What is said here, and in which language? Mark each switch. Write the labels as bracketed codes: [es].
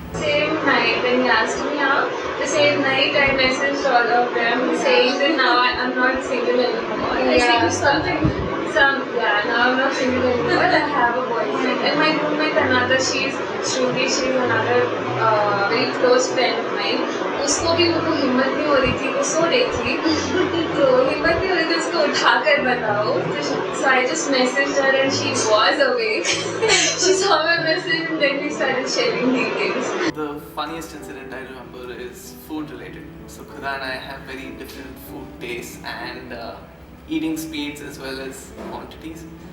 [en] same night when he asked me out, the same night I messaged all of them saying that now I'm not single anymore. I think now I'm not single anymore. I have a boyfriend. And my roommate, another, she's Shruti, she's another very close friend of mine. [hi] उसको भी मुझको हिम्मत नहीं हो रही थी, वो सो रही थी, तो हिम्मत नहीं हो रही थी उसको उठाकर बताओ. [en] So I just messaged her and she was awake. She saw my message and then we started sharing details. The funniest incident I remember is food related. So Khuda and I have very different food tastes and eating speeds as well as quantities.